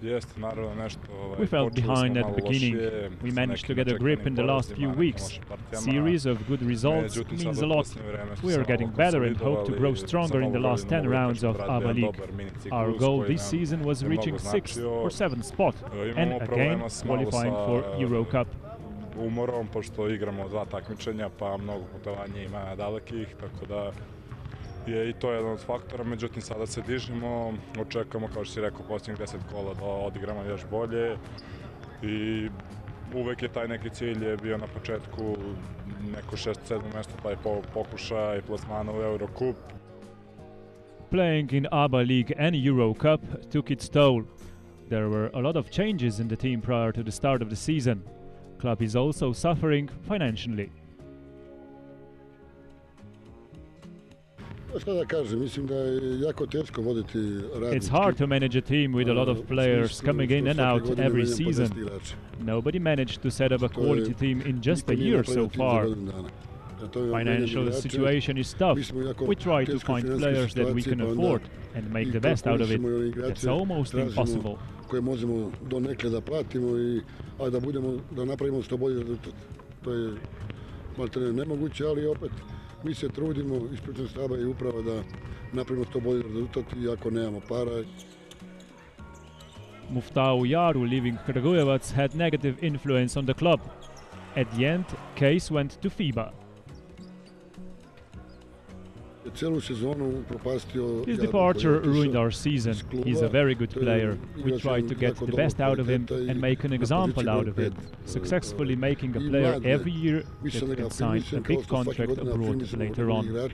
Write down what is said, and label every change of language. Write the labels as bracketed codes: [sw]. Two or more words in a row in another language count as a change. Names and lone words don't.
[en] We felt behind at the beginning. We managed to get a grip in the last few weeks. Series of good results means a lot. We are getting better and hope to grow stronger in the last 10 rounds of ABA League. Our goal this season was reaching 6th or 7th spot and again qualifying for Euro Cup. [sr] Umorom, pošto igramo 2 takmičenja, pa mnogo putovanja ima dalekih, tako da je i to jedan od faktora. Međutim, sada se dižemo, očekujemo, kao što si rekao, posljednjih 10 kola da odigramo još bolje i uvek je taj neki cilj je bio na početku neko 6-7 mjesto, pa je pokušaj plasmana u Eurocup. [en] Playing in ABA League and Euro Cup took its toll. There were a lot of changes in the team prior to the start of the season. Club is also suffering financially. It's hard to manage a team with a lot of players coming in and out every season. Nobody managed to set up a quality team in just a year so far. Financial situation is tough. We try to find players that we can afford and make the best out of it. That's almost impossible. [sr] Koje možemo donekle da platimo a da napravimo što bolje rezultat. To je maltene nemoguće, ali opet mi se trudimo ispred štaba i uprava da napravimo što bolje rezultat iako nemamo para. [en] Muftau Jaru leaving Kragujevac had negative influence on the club. At the end, case went to FIBA. His departure ruined our season. He's a very good player. We try to get the best out of him and make an example out of him, successfully making a player every year that can sign a big contract abroad later on.